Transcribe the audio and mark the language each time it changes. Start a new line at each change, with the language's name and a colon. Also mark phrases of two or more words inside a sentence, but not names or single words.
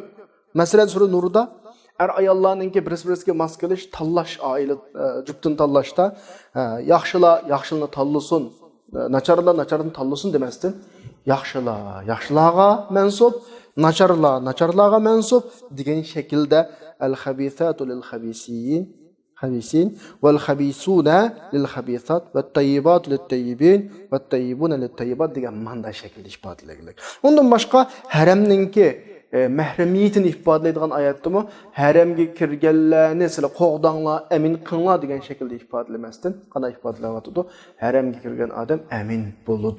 Uzbek: Masalan, sura Nurda er ayollarninki bir-biriga mos kelish, tanlash, oila juftini tanlashda yaxshilarni tanlasin, nacharlarni tanlasin demasdan, yaxshilarga mansub, nacharlarga mansub degan shaklda
Arabic: الخبيثات للخبيثين والخبيثون للخبيثات والطيبات للطيبين والطيبون للطيبات
Uzbek: degan manda shaklda ifodalangan. Undan boshqa haramninki mahramiyetini ifodalaydigan oyatdimi haramga kirganlarni sizlar qo'g'danglar, amin qilinglar degan shaklda ifodalamasdan qanday ifodalanyapti? Haramga kirgan odam amin bo'ladi.